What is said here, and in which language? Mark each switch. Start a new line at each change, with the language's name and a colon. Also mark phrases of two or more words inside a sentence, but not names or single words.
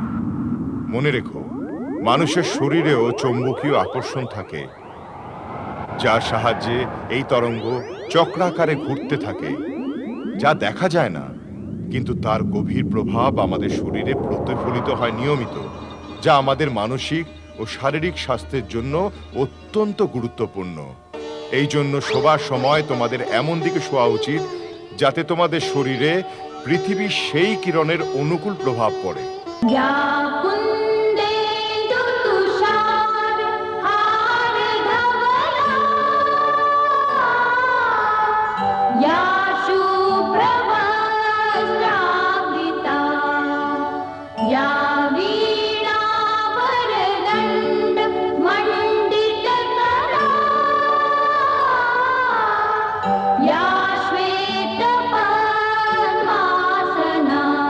Bangla: মনে রেখো, মানুষের শরীরেও চৌম্বকীয় আকর্ষণ থাকে, যার সাহায্যে এই তরঙ্গ চক্রাকারে ঘুরতে থাকে, যা দেখা যায় না, কিন্তু তার গভীর প্রভাব আমাদের শরীরে প্রতিফলিত হয় নিয়মিত, যা আমাদের মানসিক ও শারীরিক স্বাস্থ্যের জন্য অত্যন্ত গুরুত্বপূর্ণ। এই জন্য শোবার সময় তোমাদের এমন দিকে শোয়া উচিত যাতে তোমাদের শরীরে পৃথিবীর সেই কিরণের অনুকূল প্রভাব পড়ে।
Sanskrit: या कुन्देन्दु तुषार हारधवला या शुभ्रवस्त्रावृता या वीणावरदण्ड मण्डितकरा या श्वेतपद्मासना